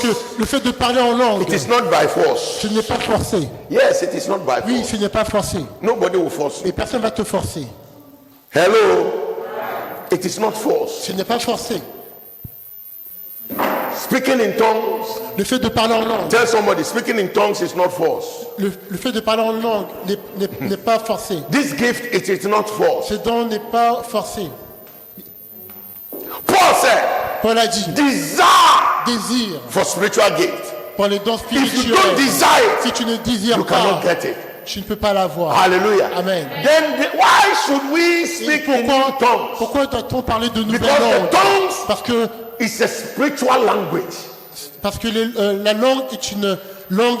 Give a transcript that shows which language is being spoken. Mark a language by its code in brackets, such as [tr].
[fr] que le fait de parler en langue, [en] It is not by force. [fr] ce n'est pas forcé. [en] Yes, it is not by [fr] Oui, [en] force. [fr] ce n'est pas forcé. [en] Nobody will force you. [fr] Et personne ne va te forcer. [en] Hello? It is not force. [fr] Ce n'est pas forcé. [en] Speaking in tongues, [fr] Le fait de parler en langue, [en] tell somebody, speaking in tongues is not force. [fr] le fait de parler en langue n'est pas forcé. [en] This gift, it is not force. [fr] Ce don n'est pas forcé. [en] Paul said, [fr] Paul a dit, [en] desire [fr] désire [en] for spiritual gift. [fr] pour les dons [en] If you [fr] spirituels. [en] don't desire, [fr] Si tu ne désires [en] you [fr] pas, [en] cannot get it. [fr] tu ne peux pas l'avoir. Hallelujah. Amen. [en] Then why should we [fr] Et [en] speak in new tongues? [fr] pourquoi doit-on parler de nouvelles [en] Because the [fr] langues? [en] tongues [fr] Parce que, [en] is a spiritual language [fr] la langue est une langue